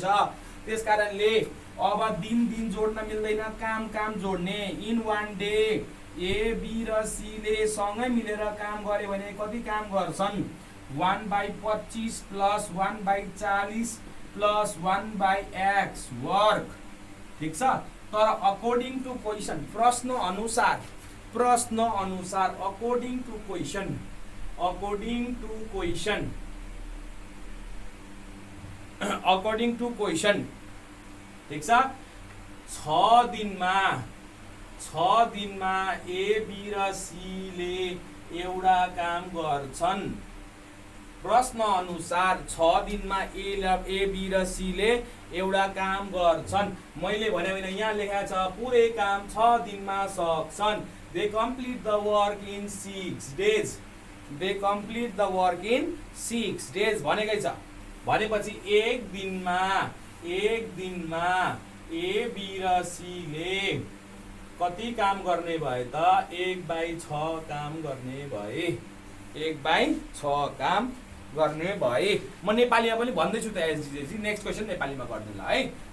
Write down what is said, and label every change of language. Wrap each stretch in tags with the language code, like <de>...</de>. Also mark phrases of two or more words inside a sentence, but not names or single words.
<ne>त्यस कारणले अब दिन जोड्न मिल्दैन, काम जोड्ने।</ne> <en>in one day</en> <ne>ए बी र सीले सँगै मिलेर काम गरे भने कति काम गर्छन्? 1/25 + 1/40 + 1/x वर्क। ठीक छ। तर</ne> <en>according to question,</en> <ne>प्रश्न अनुसार</ne> <en>according to question</en> <ne>ठीक छ। 6 दिनमा ए बी र सीले एउटा काम गर्छन्। प्रश्न अनुसार 6 दिनमा ए बी र सीले एउटा काम गर्छन्। मैले भने होइन, यहाँ लेखेको छ पुरै काम 6 दिनमा सक्छन्।</ne> <en>They complete the work in 6 days. They complete the work in 6 days</en> <ne>भनेकै छ। भनेपछि एक दिनमा ए बी र सीले कति काम गर्ने भए त? 1/6 काम गर्ने भए। 1/6 काम गर्ने भए। म नेपालीमा पनि भन्दैछु त एसजीजी।</ne> <en>next question</en> <ne>नेपालीमा गर्दैन ल है।</ne>